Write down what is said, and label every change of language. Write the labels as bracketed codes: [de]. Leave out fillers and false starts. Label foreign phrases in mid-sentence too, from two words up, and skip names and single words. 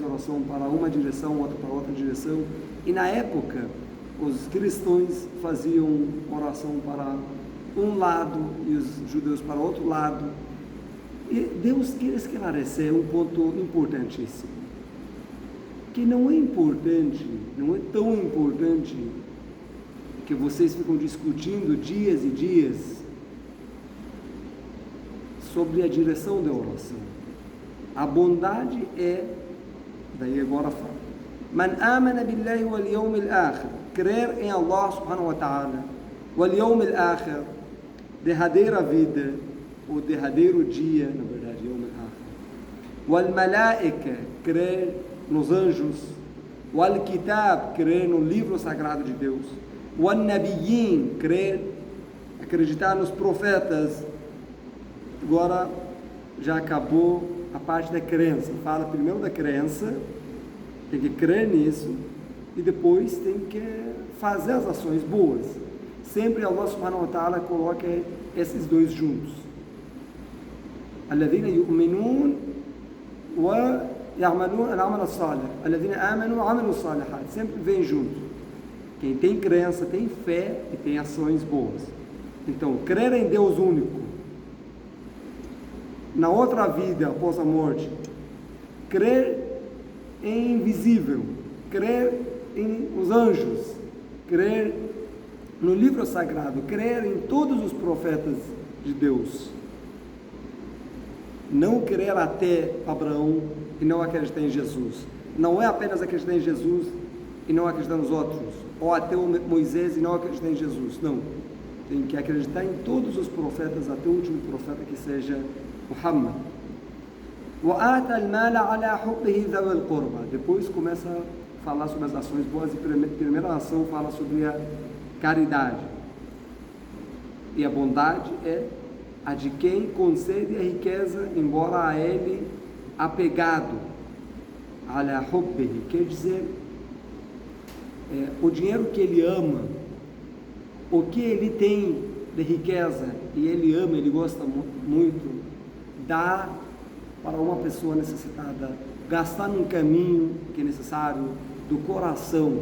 [pt] oração para uma direção, outro para outra direção, e na época os cristãos faziam oração para um lado e os judeus para outro lado, e Deus quer esclarecer um ponto importantíssimo, que não é importante, não é tão importante que vocês ficam discutindo dias e dias sobre a direção da oração. A bondade é, daí agora fala, [ar] من آمن بالله واليوم الآخر, [pt] crer em [ar] Allah سبحانه وتعالى واليوم الآخر, [pt] derradeira vida, ou derradeiro dia, na verdade, [ar] اليوم الآخر والملائكة, [pt] crer nos anjos, o Al-Kitab, crer no livro sagrado de Deus, o An-Nabiyyin, crer, acreditar nos profetas. Agora já acabou a parte da crença, fala primeiro da crença, tem que crer nisso, e depois tem que fazer as ações boas. Sempre Allah [ar] سبحانه وتعالى [pt] coloca esses dois juntos. [ar] الذين يؤمنون و يعملون العمل الصالح الذين آمنوا وعملوا الصالحات, [pt] sempre vem junto. Quem tem crença tem fé e tem ações boas. Então, crer em Deus único, na outra vida após a morte, crer em invisível, crer em os anjos, crer no livro sagrado, crer em todos os profetas de Deus. Não crer até Abraão e não acreditar em Jesus. Não é apenas acreditar em Jesus e não acreditar nos outros, ou até Moisés e não acreditar em Jesus. Não, tem que acreditar em todos os profetas, até o último profeta, que seja Muhammad. [ar] وَآتَى الْمَالَ عَلَى حُبِّهِ ذَوِي الْقُرْبَى. [pt] Depois começa a falar sobre as ações boas, e a primeira ação fala sobre a caridade. E a bondade é a de quem concede a riqueza, embora a ele apegado, [ar] على حبه, [pt] quer dizer, o dinheiro que ele ama, o que ele tem de riqueza e ele ama, ele gosta muito, dá para uma pessoa necessitada, gastar num caminho que é necessário do coração.